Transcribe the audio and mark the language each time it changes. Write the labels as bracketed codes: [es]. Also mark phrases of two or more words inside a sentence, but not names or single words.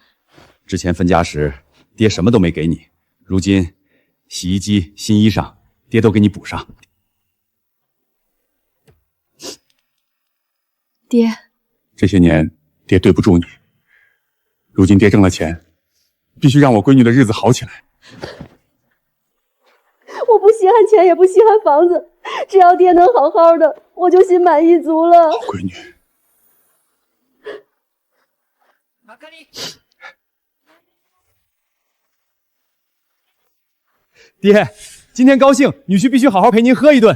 [zh] 之前分家時，爹什麼都沒給你，如今洗衣機、新衣裳，爹都給你補上。爹，這些年爹對不住你，如今爹掙了錢，必須讓我閨女的日子好起來。我不稀罕錢，也不稀罕房子，只要爹能好好的，我就心滿意足了。閨女，爹，今天高興，女婿必須好好陪您喝一頓。